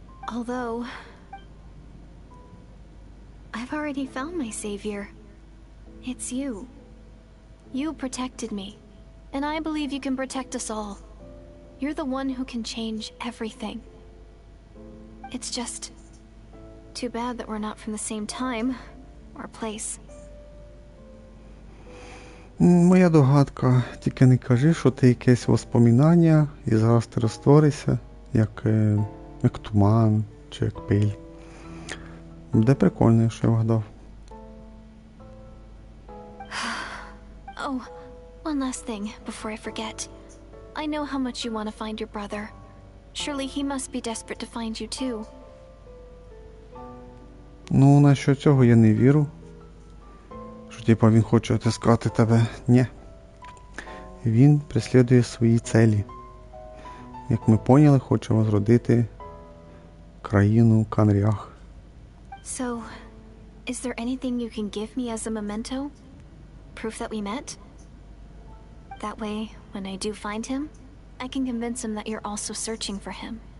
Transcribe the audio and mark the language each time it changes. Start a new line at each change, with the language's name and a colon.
English: Although, I've already found my savior. It's you. You protected me, and I believe you can protect us all. You're the one who can change everything. It's just too bad that we're not from the same time or place.
Ukrainian: Моя догадка, тільки не кажи, що ти якесь воспоминання і зараз ти розтворишся, як туман чи як пиль. Буде прикольно, якщо я вгадав.
English: Oh, one last thing before I forget. I know how much you want to find your brother. Surely he must be desperate to find you too.
Ukrainian: Ну, насчет цього я не вірю. Що типа він хоче отискати тебе. Ні. Він преслідує свої цілі. Як ми поняли, хоче возродити країну Конрях.
English: So, is there anything you can give me as a memento? Proof that we met? That way, when I do find him, I can convince him that you're also searching for him.